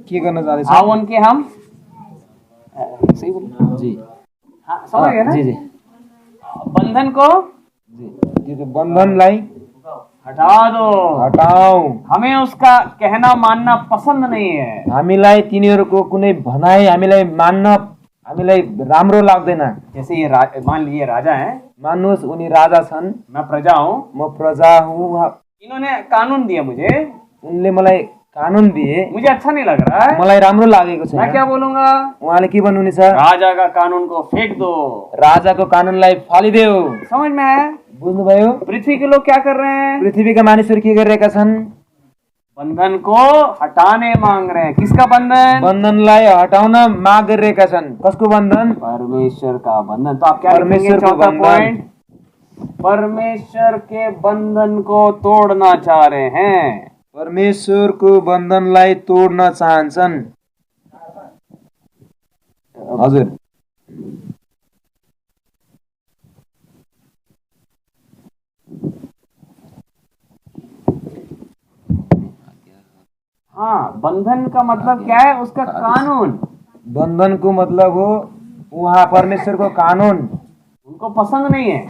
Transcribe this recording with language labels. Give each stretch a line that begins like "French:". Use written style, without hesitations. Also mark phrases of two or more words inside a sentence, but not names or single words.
Nepali: के गर्न जाँदैछ?
Hindi: आओ उनके हम सही बोल जी, हाँ, समझ गए ना? जी जी बंधन को
Nepali: जी, त्यो बन्धनलाई
Hindi: हटा दो।
Nepali: हटाऊ।
Hindi: हमें उसका कहना मानना पसंद नहीं है।
Nepali: हामीलाई तिनीहरूको कुनै भनाइ हामीलाई मान्न हामीलाई राम्रो लाग्दैन।
Hindi: जैसे ये मान लीजिए राजा है,
Nepali: मान्नुहोस् उनी राजा छन्,
Hindi: मैं प्रजा हूँ,
Nepali: म प्रजा हुँ।
Hindi: इन्होंने कानून दिया मुझे,
Nepali: उनले मलाई कानुन दिए,
Hindi: मुझे अच्छा नहीं लग रहा है,
Nepali: मलाई राम्रो लागेको छैन।
Hindi: मैं क्या बोलूंगा?
Nepali: उहाँले के भन्नुहुनेछ?
Hindi: राजा का कानून को फेंक दो।
Nepali: राजाको कानुनलाई फालिदेऊ।
Hindi: समझ में है?
Nepali: बुझ्नुभयो?
Hindi: पृथ्वी के लोग क्या कर रहे हैं?
Nepali: पृथ्वीका मानिसहरू के गरिरहेका छन्?
Hindi: बंधन को हटाने मांग रहे हैं। किसका बंधन?
Nepali: बन्धनलाई हटाउन माग गरिरहेका छन्। कसको बन्धन?
Hindi: परमेश्वर का बंधन। तो आप क्या लिखेंगे? परमेश्वर को चौथा बंधन। पॉइंट, परमेश्वर के बंधन को तोड़ना चाह रहे हैं।
Nepali: परमेश्वरको बन्धनलाई तोड्न चाहन्छन्। हजुर,
Hindi: हाँ, बंधन का मतलब क्या है? उसका कानून।
Nepali: बन्धनको मतलब हो उहाँ परमेश्वरको कानुन।
Hindi: उनको पसंद नहीं है।